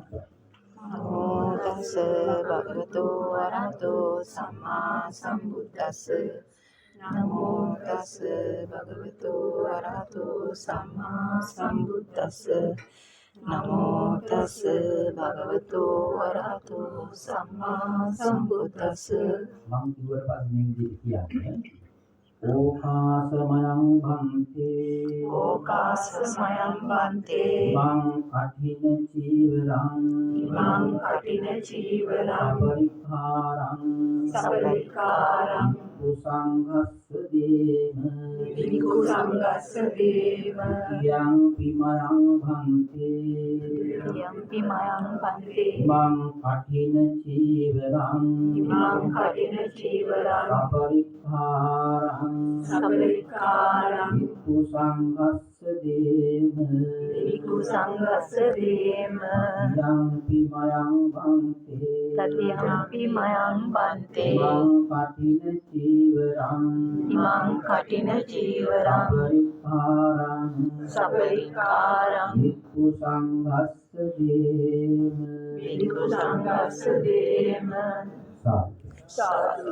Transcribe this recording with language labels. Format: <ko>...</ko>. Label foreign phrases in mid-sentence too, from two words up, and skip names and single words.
<pi>නමෝ තස්ස භගවතු වරහතෝ සම්මා සම්බුද්දස්ස නමෝ තස්ස භගවතු වරහතෝ සම්මා සම්බුද්දස්ස නමෝ තස්ස භගවතු වරහතෝ සම්මා සම්බුද්දස්ස</pi> <si>මම කිව්වට පස්සේ මේ විදිහට කියන්නේ</si> <pi>ඕකාසමයං භන්තේ මං කඨින චීවරං සපරික්ඛාරං විකු සංඝස්ස දේම යං පිමයං භන්තේ මං කඨින චීවරං සපරික්ඛාරං සබලිකාරං වික්ඛු සංඝස්ස දේම වික්ඛු සංඝස්ස දේම යම්පි මයං වන්තේ තතියම්පි මයං බන්තේ මං කටින චීවරං ඉමං කටින චීවරං සබලිකාරං සබලිකාරං වික්ඛු සංඝස්ස දේම වික්ඛු සංඝස්ස දේම</pi> <si>සාදු.</si>